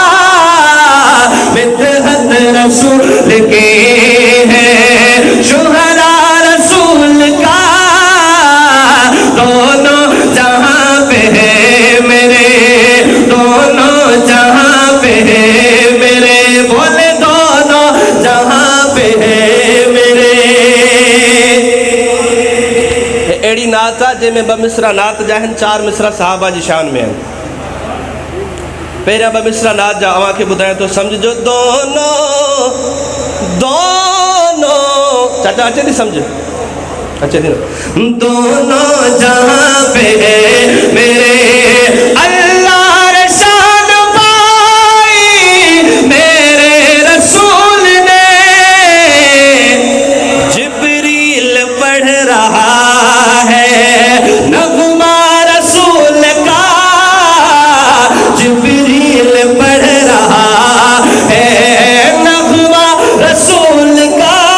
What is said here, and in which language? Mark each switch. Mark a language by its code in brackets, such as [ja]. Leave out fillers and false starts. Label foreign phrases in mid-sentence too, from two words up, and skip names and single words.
[ur] مدحت رسول کی ہے، شہرہ رسول کا، دونوں جہاں پہ ہے میرے، دونوں جہاں پہ ہے میرے، بولے دونوں جہاں پہ ہے میرے. [sd] एड़ी नात आहे जंहिंमें ॿ मिसरा नात जा आहिनि, 4 मिसरा साहबा जी शान में आहिनि। पहिरियां 2 मिसरा नात जा अव्हां खे ॿुधायां थो, सम्झो दोनों, दोनों, चाचा अचे थी सम्झ, अचे थी न, [ur] دونوں جہاں پہ ہے میرے، اللہ رے شان پائی میرے رسول نے, جبریل پڑھ رہا ہے نغمہ رسول کا، جبریل پڑھ رہا ہے نغمہ رسول کا,